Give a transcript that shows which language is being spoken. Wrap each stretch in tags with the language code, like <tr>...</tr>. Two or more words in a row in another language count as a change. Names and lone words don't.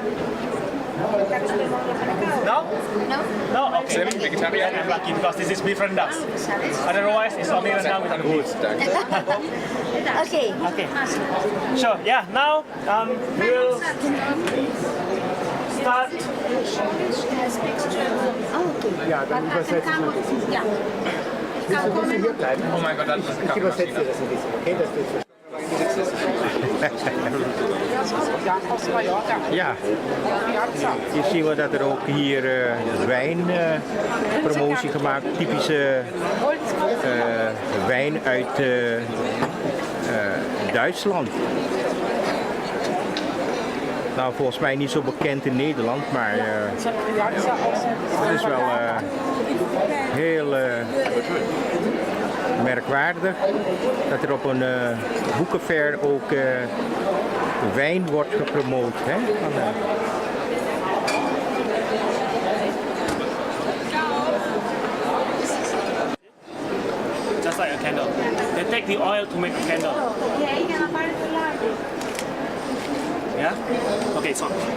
<en>No? No? No? Okay. Then I'm lucky because this is beef rendang. Otherwise, it's only rendang without beef. Okay. Okay. Sure. Yeah. Now we'll start.</en> <de>Ja, dann übersetze ich mal. Ja. Müssen wir hier bleiben? Oh mein Gott, ich übersetze dir das ein bisschen, okay? Das wird</de> <nl>Ja, hier zien we dat er ook hier wijnpromotie gemaakt, typische wijn uit Duitsland. Nou, volgens mij niet zo bekend in Nederland, maar het is wel heel merkwaardig dat er op een boekenfair ook wijn wordt gepromoot. Hè?</nl> <en>Just like a candle. They take the oil to make a candle. Yeah? Okay, so.</en>